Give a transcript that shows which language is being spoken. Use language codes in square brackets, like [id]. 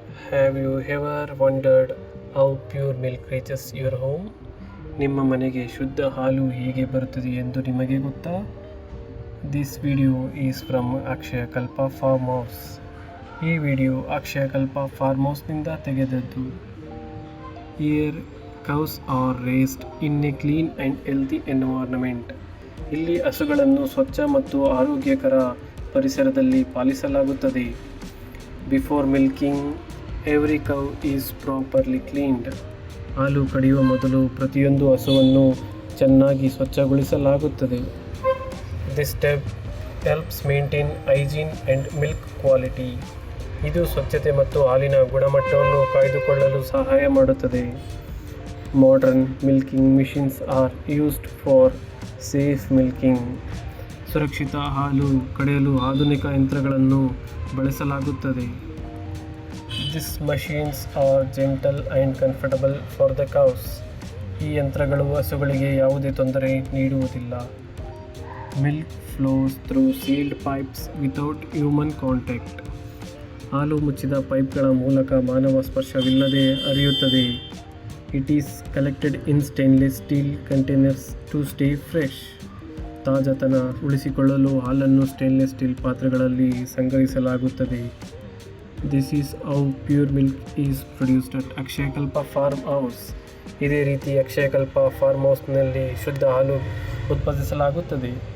[en] Have you ever wondered how pure milk reaches your home? [kn] ನಿಮ್ಮ ಮನೆಗೆ ಶುದ್ಧ ಹಾಲು ಹೇಗೆ ಬರುತ್ತದೆ ಎಂದು ನಿಮಗೆ ಗೊತ್ತಾ? [en] This video is from Akshayakalpa farm house. [kn] ಈ video Akshayakalpa form ಹೌಸ್ನಿಂದ ತೆಗೆದದ್ದು. [en] Here cows are raised in a clean and healthy environment. [kn] ಇಲ್ಲಿ ಹಸುಗಳನ್ನು ಸ್ವಚ್ಛ ಮತ್ತು ಆರೋಗ್ಯಕರ ಪರಿಸರದಲ್ಲಿ ಪಾಲಿಸಲಾಗುತ್ತದೆ. [en] Before milking every cow is properly cleaned. [kn] ಹಾಲು ಕಡಿಯುವ ಮೊದಲು ಪ್ರತಿಯೊಂದು ಹಸುವನ್ನು ಚೆನ್ನಾಗಿ ಸ್ವಚ್ಛಗೊಳಿಸಲಾಗುತ್ತದೆ. [en] This step helps maintain hygiene and milk quality. [kn] ಇದು ಸ್ವಚ್ಛತೆ ಮತ್ತು ಹಾಲಿನ ಗುಣಮಟ್ಟವನ್ನು ಕಾಯ್ದುಕೊಳ್ಳಲು ಸಹಾಯ ಮಾಡುತ್ತದೆ. [en] Modern milking machines are used for safe milking. [kn] ಸುರಕ್ಷಿತ ಹಾಲು ಕಡೆಯಲು ಆಧುನಿಕ ಯಂತ್ರಗಳನ್ನು ಬಳಸಲಾಗುತ್ತದೆ. [en] These machines are gentle and comfortable for the cows. [kn] ಈ ಯಂತ್ರಗಳು ಹಸುಗಳಿಗೆ ಯಾವುದೇ ತೊಂದರೆ ನೀಡುವುದಿಲ್ಲ. [en] Milk flows through sealed pipes without human contact. [kn] ಹಾಲು ಮುಚ್ಚಿದ ಪೈಪ್ಗಳ ಮೂಲಕ ಮಾನವ ಸ್ಪರ್ಶವಿಲ್ಲದೆ ಹರಿಯುತ್ತದೆ. [en] It is collected in stainless steel containers to stay fresh. [kn] ತಾಜಾತನ ಉಳಿಸಿಕೊಳ್ಳಲು ಹಾಲನ್ನು ಸ್ಟೇನ್ಲೆಸ್ ಸ್ಟೀಲ್ ಪಾತ್ರೆಗಳಲ್ಲಿ ಸಂಗ್ರಹಿಸಲಾಗುತ್ತದೆ. [en] This is how pure milk is produced at Akshayakalpa farm house. [kn] ಇದೇ ರೀತಿ ಅಕ್ಷಯಕಲ್ಪ ಫಾರ್ಮ್ ಹೌಸ್ನಲ್ಲಿ ಶುದ್ಧ ಹಾಲು ಉತ್ಪಾದಿಸಲಾಗುತ್ತದೆ.